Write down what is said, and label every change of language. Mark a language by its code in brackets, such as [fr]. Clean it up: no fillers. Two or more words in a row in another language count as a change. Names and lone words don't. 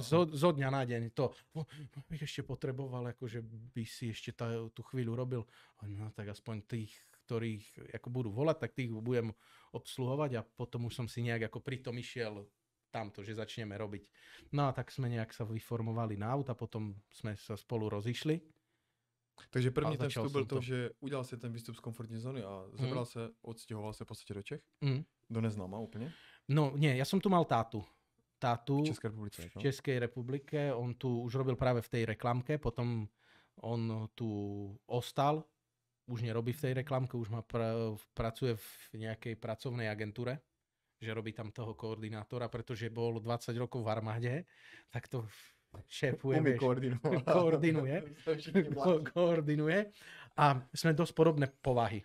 [sk] Tak zo dňa na deň to, bych ešte potreboval, akože by si ešte tú chvíľu robil. No tak aspoň tých, ktorých ako budú volať, tak tých budem obsluhovať a potom už som si nejak ako pritom išiel tamto, že začneme robiť. No a tak sme nejak sa vyformovali na aut a potom sme sa spolu rozišli. [cs] Takže první ten vstup byl to, že udělal si ten výstup z komfortní zóny a zabral se, odstěhoval se v podstatě do Čech? Do neznáma úplně? [sk] No nie, ja som tu mal tátu v Českej republike. V Českej republike. On tu už robil práve v tej reklamke, potom on tu ostal, už nerobí v tej reklamke, už pracuje v nejakej pracovnej agentúre, že robí tam toho koordinátora, pretože bol 20 rokov v armáde, tak to šéfuje, koordinuje a sme dosť podobné povahy.